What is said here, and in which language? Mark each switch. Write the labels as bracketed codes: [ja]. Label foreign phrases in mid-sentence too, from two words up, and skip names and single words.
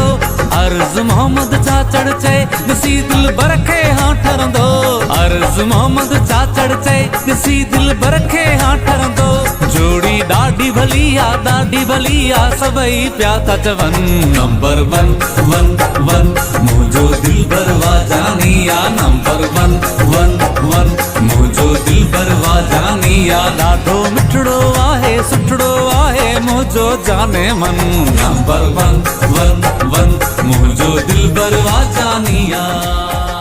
[sd] अर्ज़ मोहम्मद चाचड़ चए ॾिसी दिल बर खे हाँ ठरंदो अर्ज़ मोहम्मद चाचड़ चए ॾिसी दिल बर खे हाँ ठरंदो जोड़ी ॾाढी भली आ सभई पिया था चवनि [en] number one one one [sd] मुझो दिल बरवा जानिया [en] number one one one [sd] मुझो दिल बरवा जानिया ॾाढो मिठड़ो आहे सुठड़ो आहे मुझो जाने मन [en] number one one one [sd] मुझो दिल बरवा जानिया।